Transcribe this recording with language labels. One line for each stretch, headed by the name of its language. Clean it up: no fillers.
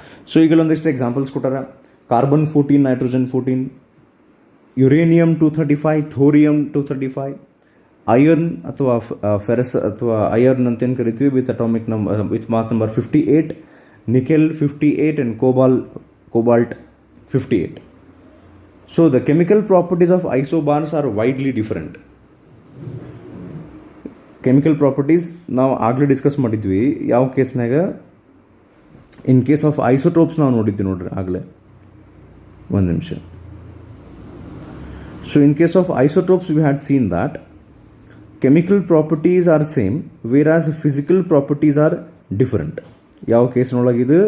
Kannada: So ಈಗ ಒಂದಿಷ್ಟು examples ಕೊಟ್ಟಾರ. Carbon 14, nitrogen 14, uranium 235, thorium 235, iron ಅಥವಾ ಫೆರಸ್ ಅಥವಾ ಐರನ್ ಅಂತೇನು ಕರಿತೀವಿ with atomic number with mass number 58, nickel 58 and cobalt 58.
English: So the chemical properties of isobars are widely different.
Kannada: Chemical properties ನಾವು ಆಗಲೇ discuss ಮಾಡಿದ್ವಿ. ಯಾವ ಕೇಸ್ನಾಗ? ಇನ್ ಕೇಸ್ ಆಫ್ ಐಸೋಟೋಪ್ಸ್ ನಾವು ನೋಡಿದ್ವಿ ನೋಡ್ರಿ ಆಗಲೇ. ಒಂದು ನಿಮಿಷ.
English: So in case of isotopes we had seen that chemical properties are same whereas physical properties are different.
Kannada: ಯಾವ ಕೇಸ್ನೊಳಗಿದೆ?